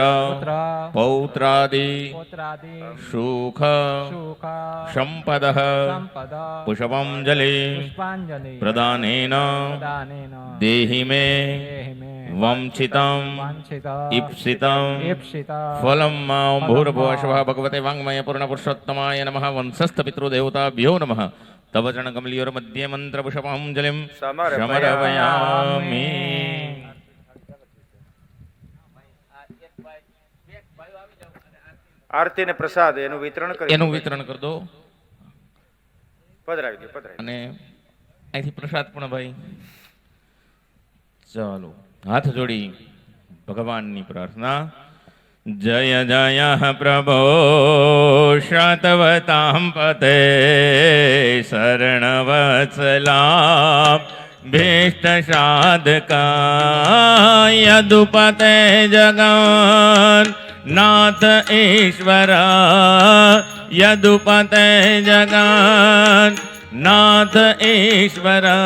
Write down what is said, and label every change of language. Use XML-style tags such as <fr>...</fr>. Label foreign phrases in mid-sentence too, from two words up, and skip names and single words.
<sa>पौत्रादि सुख संपदः पुष्पाञ्जलि प्रदानेन देहि मे वंचितं इप्सितं फलं मां भूर्भुवस्वः भगवते वाङ्मय पूर्णपुरुषोत्तमाय नमः वंशस्थ पितृदेवताभ्यो नमः तव चरणकमलयोर्मध्ये मन्त्रपुष्पाञ्जलिं समर्पयामि।</sa> <gu>આરતી ને પ્રસાદ એનું વિતરણ કરી દો પધરાવી દો અને અહીંથી પ્રસાદ પણ ભાઈ ચાલો હાથ જોડી ભગવાનની પ્રાર્થના।</gu> <sa>जय जय प्रभो श्रतवतां पते शरणवत्सला भीष्टसाधका यदुपते जगन् नाथ ईश्वर यदुपते जगन् नाथ ईश्वर</sa>